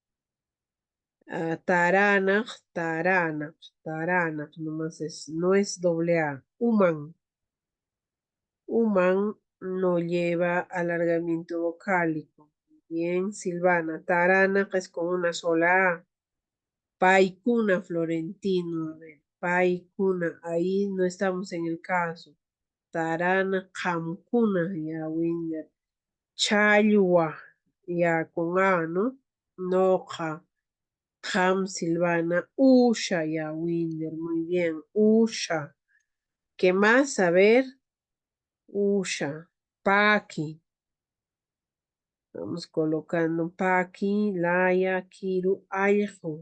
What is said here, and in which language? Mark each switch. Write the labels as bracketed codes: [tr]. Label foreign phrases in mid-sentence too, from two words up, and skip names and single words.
[qu] Taranaj, Taranaj, Taranaj, [es] nomás es, no es doble A. [qu] Human. [es] Human no lleva alargamiento vocálico. Bien, Silvana. Taranaj es con una sola A. [qu] Paikuna, Florentino. [es] A ver, Paikuna, ahí no estamos en el caso. [qu] Tarana, Hamkuna, ya, Winder. Chayua, ya, [es] con A, ¿no? [qu] Noja. Ham, Silvana. [es] Usha, ya, Winder. Muy bien. Usha. ¿Qué más? A ver. Usha. Paki. Vamos colocando [qu] Paki, Laya, Kiru, Aljo.